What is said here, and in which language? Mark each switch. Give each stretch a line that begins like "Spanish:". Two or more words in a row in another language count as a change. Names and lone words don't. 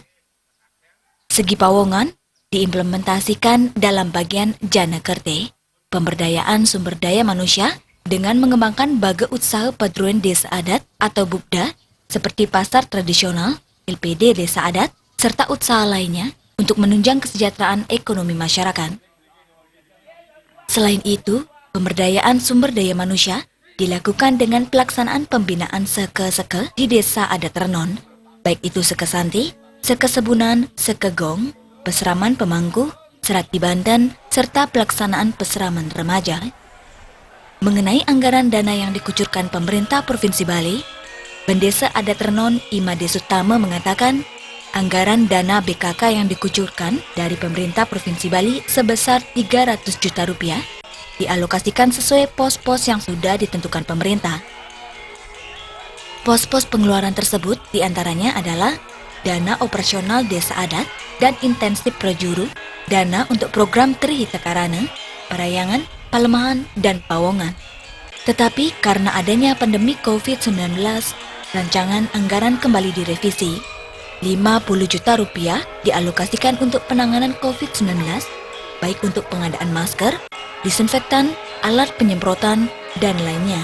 Indonesian: Segi Pawongan diimplementasikan dalam bagian Jana Kerte, pemberdayaan sumber daya manusia dengan mengembangkan baga usaha Padruan Desa Adat atau BUPDA seperti pasar tradisional, LPD Desa Adat, serta usaha lainnya untuk menunjang kesejahteraan ekonomi masyarakat. Selain itu, pemberdayaan sumber daya manusia dilakukan dengan pelaksanaan pembinaan seke-seke di Desa Adat Renon, baik itu seke Santi, seke Sebunan, seke Gong, peseraman pemangku, serat di Banten, serta pelaksanaan peseraman remaja. Mengenai anggaran dana yang dikucurkan pemerintah Provinsi Bali, Pendesa Adat Renon Imade Sutama mengatakan, anggaran dana BKK yang dikucurkan dari pemerintah Provinsi Bali sebesar 300 juta rupiah dialokasikan sesuai pos-pos yang sudah ditentukan pemerintah. Pos-pos pengeluaran tersebut diantaranya adalah dana operasional Desa Adat dan intensif prajuru, dana untuk program Tri Takarana, Parayangan, Palemahan, dan Pawongan. Tetapi karena adanya pandemi COVID-19, rancangan anggaran kembali direvisi. 50 juta rupiah dialokasikan untuk penanganan COVID-19, baik untuk pengadaan masker, disinfektan, alat penyemprotan, dan lainnya.